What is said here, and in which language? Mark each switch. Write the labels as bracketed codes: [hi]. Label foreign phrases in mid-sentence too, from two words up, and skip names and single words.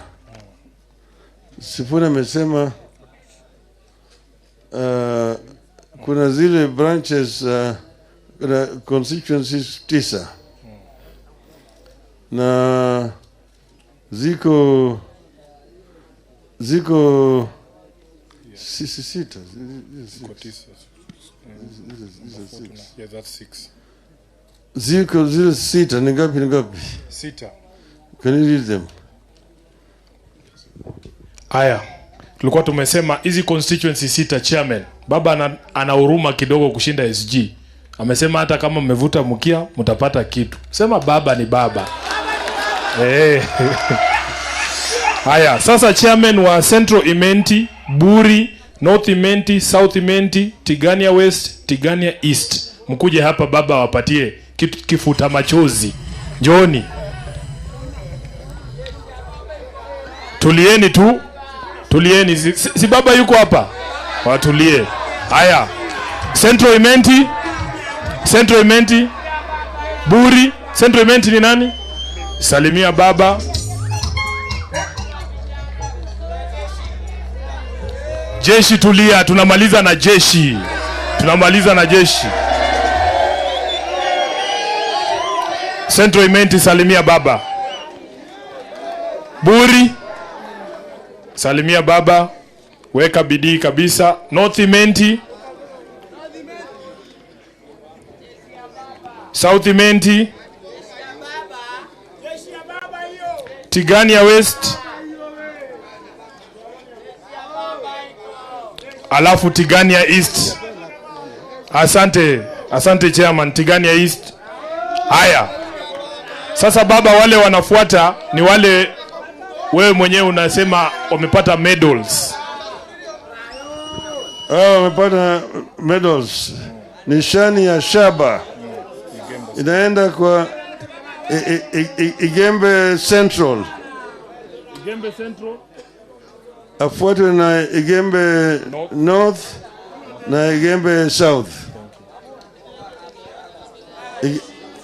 [sw] Sifuna amesema kuna zile branches kuna constituencies 9 na ziko Sita. [en] Yeah, that's 6. [sw] Zile sita ni ngapi? Sita. [en] Can you read them? [sw] Aya. Tulikuwa tumesema hizi constituency sita chairman. Baba ana huruma kidogo kushinda SG. Amesema hata kama mmevuta mkia mtapata kitu. Sema baba ni baba. Haya, sasa chairman wa Central Imenti, Buri, North Imenti, South Imenti, Tigania West, Tigania East. Mkuje hapa baba wapatie kifuta machozi. Njoni. Tulieni tu. Tulieni. Si baba yuko hapa? Watulie. Haya. Central Imenti. Buri. Central Imenti ni nani? Salimia baba. Jeshi tulia, tunamaliza na jeshi. Central Imenti salimia baba. Buri salimia baba. Weka bidii kabisa. North Imenti. South Imenti. Tigania West. Alafu Tigania East. Asante chairman. Tigania East. Haya. Sasa baba, wale wanafuata ni wale wewe mwenyewe unasema wamepata medals. Wamepata medals. Nishani ya shaba. Inaenda kwa Igembe Central. Afuatwe na Igembe North na Igembe South.